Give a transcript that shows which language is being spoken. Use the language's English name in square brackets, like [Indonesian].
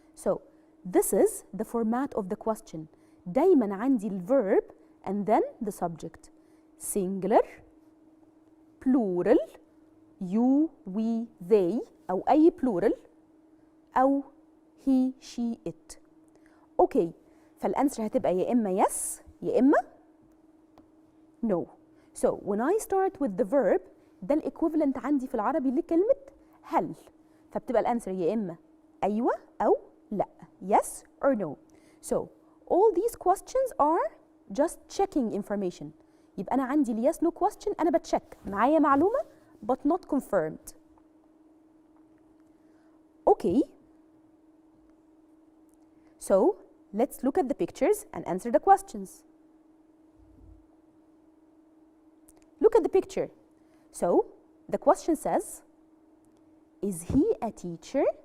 [English] So this is the format of the question. [Arabic] دايما عندي ال [English] verb and then the subject. Singular, plural, you, we, they أو أي plural أو he, she, it. [Arabic] أوكي فالأنسر هتبقى يا إما yes يا إما no. [English] So when I start with the verb [Arabic] ده الإكويفالنت عندي في العربي لكلمة هل، فبتبقى الأنسر يا إما أيوة أو لأ [English] yes or no. So all these questions are just checking information. [Arabic] يبقى أنا عندي ال yes no question أنا بتشيك معايا معلومة [English] but not confirmed. Okay. So let's look at the pictures and answer the questions. Look at the picture. So the question says, is he a teacher?